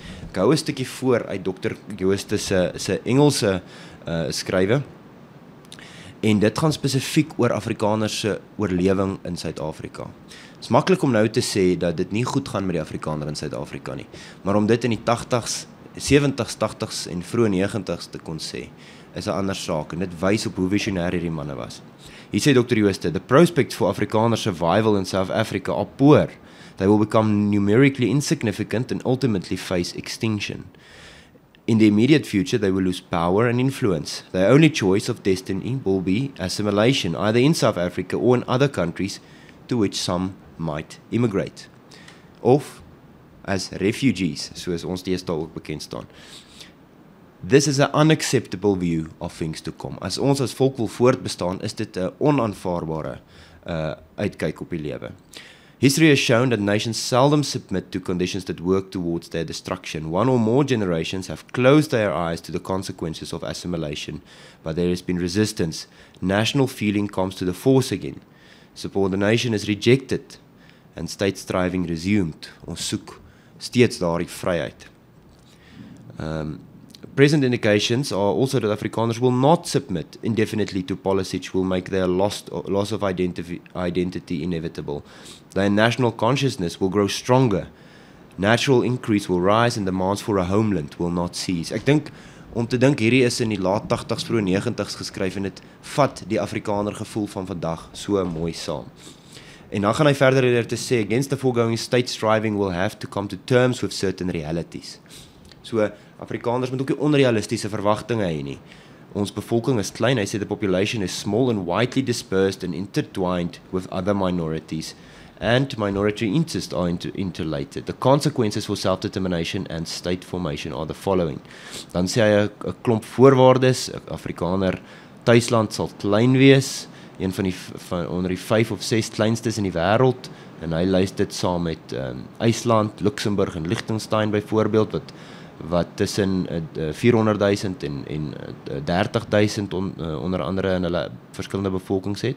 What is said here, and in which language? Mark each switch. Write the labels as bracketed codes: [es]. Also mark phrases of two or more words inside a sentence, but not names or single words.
[af] Ek hou 'n stukkie voor uit Dr. Jooste se Engelse skrywe, en dit gaan spesifiek oor Afrikaners se oorlewing in Suid-Afrika. Het is maklik om nou te sê dat dit nie goed gaan met die Afrikaner in Suid-Afrika nie, maar om dit in die 80's, 70's, 80's en vroeë 90's te kon sê, is 'n ander saak, en dit wys op hoe visionêr hierdie manne was. Hier sê Dr. Jooste, [en] the prospects for Afrikaner survival in South Africa are poor. They will become numerically insignificant and ultimately face extinction. In the immediate future, they will lose power and influence. Their only choice of destiny will be assimilation, either in South Africa or in other countries to which some might immigrate. [af] Of [en] as refugees, [af] soos ons deesdae ook bekend staan. [en] This is an unacceptable view of things to come. [af] As ons as volk wil voortbestaan, is dit 'n onaanvaarbare uitkyk op die lewe. [en] History has shown that nations seldom submit to conditions that work towards their destruction. One or more generations have closed their eyes to the consequences of assimilation, but there has been resistance. National feeling comes to the force again. Subordination is rejected and state striving resumed. [af] Ons soek steeds daardie vryheid. [en] Present indications are also that Afrikaners will not submit indefinitely to policies which will make their loss of identity inevitable. Their national consciousness will grow stronger. Natural increase will rise and demands for a homeland will not cease. [af] Ek dink, om te dink, hierdie is in die laat 80's, vroeë 90's geskryf en dit vat die Afrikaner gevoel van vandag so mooi saam. En dan gaan hy verder deur te sê, [en] against the foregoing state striving will have to come to terms with certain realities. [af] So, Afrikaners moet ook nie onrealistiese verwagtinge hê nie. Ons bevolking is klein, hy sê [en] the population is small and widely dispersed and intertwined with other minorities, and minority interests are interrelated. The consequences for self-determination and state formation are the following. [af] Dan sê hy 'n klomp voorwaardes, Afrikaner tuisland sal klein wees, een van onder die 5 of 6 kleinstes in die wêreld, en hy lys dit saam met IJsland, Luxemburg en Liechtenstein byvoorbeeld, wat tussen 400.000 en 30.000 onder andere in hulle verskillende bevolkings het.